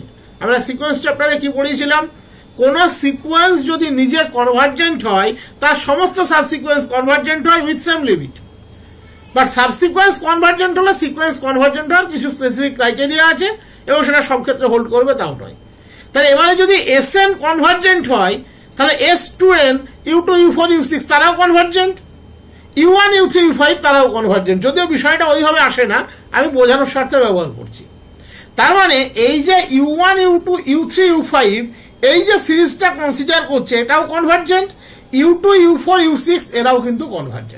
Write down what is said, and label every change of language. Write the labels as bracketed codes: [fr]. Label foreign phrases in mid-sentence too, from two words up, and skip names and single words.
[bn] আমরা সিকোয়েন্স চ্যাপ্টারে কি পড়িয়েছিলাম? কোন সিকোয়েন্স যদি নিজে কনভার্জেন্ট হয়, তার সমস্ত সাবসিকোয়েন্স কনভার্জেন্ট হয় [en] with same limit. [bn] বাট সাবসিকোয়েন্স কনভার্জেন্ট হলে সিকোয়েন্স কনভার্জেন্ট হওয়ার কিছু [en] specific criteria [bn] আছে এবং সেটা সব ক্ষেত্রে হোল্ড করবে তাও নয়। তাহলে এবারে যদি এসএন কনভার্জেন্ট হয়, তাহলে S2n u2 u4 u6 তারাও কনভার্জেন্ট, u1 u3 u5 তারাও কনভার্জেন্ট। যদিও বিষয়টা ওইভাবে আসে না, আমি বোঝানোর স্বার্থে ব্যবহার করছি। তার মানে এই যে u1 u2 u3 u5 এই যে সিরিজটা কনসিডার করছে এটাও কনভার্জেন্ট, u2 u4 u6 এরাও কিন্তু কনভার্জেন্ট।